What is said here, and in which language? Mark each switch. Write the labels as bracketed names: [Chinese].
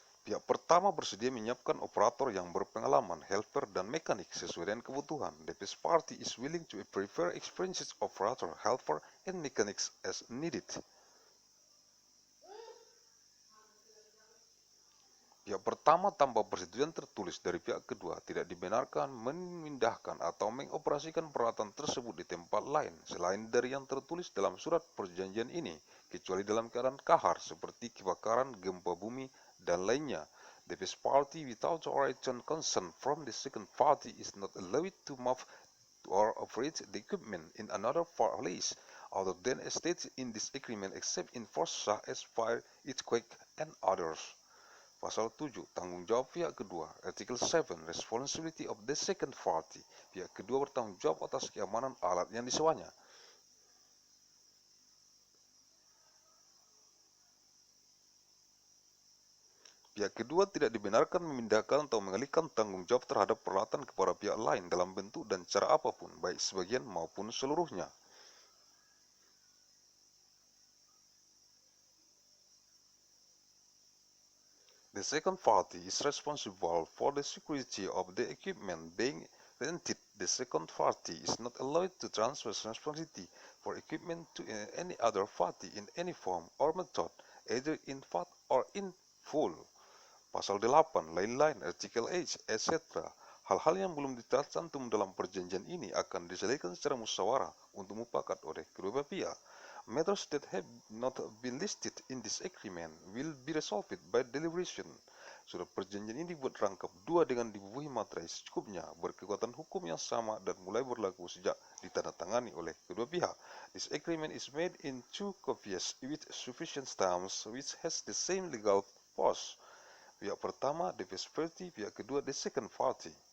[Indonesian] Pihak pertama bersedia menyiapkan operator yang berpengalaman, helper, dan mekanik sesuai dengan kebutuhan. [English] The first party is willing to prepare experienced operator, helper, and mechanics as needed. [Indonesian] Pihak pertama tanpa persetujuan tertulis dari pihak kedua tidak dibenarkan memindahkan atau mengoperasikan peralatan tersebut di tempat lain selain dari yang tertulis dalam surat perjanjian ini, kecuali dalam keadaan kahar seperti kebakaran, gempa bumi, dan lainnya. [English] The first party without written consent from the second party is not allowed to move or operate the equipment in another place other than stated in this agreement except in force as fire, earthquake, and others. [Indonesian] Pasal 7, tanggung jawab pihak kedua. [English] Article 7, responsibility of the second party. [Indonesian] Pihak kedua bertanggung jawab atas keamanan alat yang disewanya. Pihak kedua tidak dibenarkan memindahkan atau mengalihkan tanggung jawab terhadap peralatan kepada pihak lain dalam bentuk dan cara apapun, baik sebagian maupun seluruhnya. [English] The second party is responsible for the security of the equipment being rented the second party is not allowed to transfer responsibility for equipment to any other party in any form or method, either in part or in full. [Indonesian] Pasal 8, lain-lain, artikel H, etc. Hal-hal yang belum tercantum dalam perjanjian ini akan diselesaikan secara musyawarah untuk mufakat oleh kedua belah pihak. [English] Matters that have not been listed in this agreement will be resolved by deliberation. [Indonesian] Surat perjanjian ini dibuat rangkap 2 dengan dibubuhi materai secukupnya, berkekuatan hukum yang sama dan mulai berlaku sejak ditandatangani oleh kedua pihak. [English] This agreement is made in 2 copies with sufficient stamps which has the same legal force. [Indonesian] Pihak pertama, [English] the first party, [Indonesian] pihak kedua, [English] the second party.